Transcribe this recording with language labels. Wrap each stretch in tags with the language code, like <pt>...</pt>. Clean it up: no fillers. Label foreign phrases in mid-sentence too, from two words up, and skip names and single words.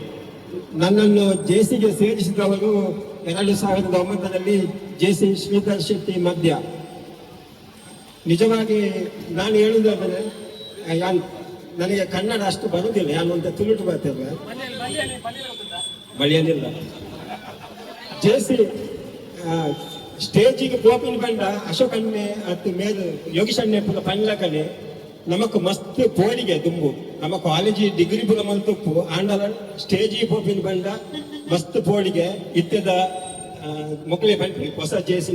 <kn>ನನ್ನನ್ನು ಜೆಸಿಗೆ ಸೇರಿಸಿದವರು 2009ರಲ್ಲಿ ಜೆ.ಸಿ. ಶ್ರೀಧರ್ ಶೆಟ್ಟಿ ಮಧ್ಯ. ನಿಜವಾಗಿ ನಾನು ಹೇಳುವುದಾದರೆ ನನಗೆ ಕನ್ನಡ ಅಷ್ಟು ಬರುವುದಿಲ್ಲ, ನಾನು ಅಂತ ತುಳುಟು ಬರ್ತಿಲ್ಲ, ಬಳಿಯಲಿಲ್ಲ. ಜೆ.ಸಿ.</kn> <tcy>ಸ್ಟೇಜಿಗೆ ಪೋಪಿನ ಬಂಡ ಅಶೋಕನ್ನೇ ಅತ್ತು ಮೇಲು ಯೋಗಿಶನ್ನೇ ಪುರ ಪಂಡ್ಲಕನೆ ನಮಕ್ ಮಸ್ತ್ ಪೋಡಿಗೆ ದುಂಬು ನಮ್ಮ ಕಾಲೇಜಿ ಡಿಗ್ರಿ ಪುರ ಮಂತುಪ್ಪು ಆಂಡಲ ಸ್ಟೇಜಿಗೆ ಪೋಪಿನ ಬಂಡ ಮಸ್ತ್ ಪೋಡಿಗೆ ಇತ್ಯದ ಮೊಕ್ಲೆ ಬಂದ್ರಿ ಹೊಸ ಜೆ.ಸಿ.</tcy>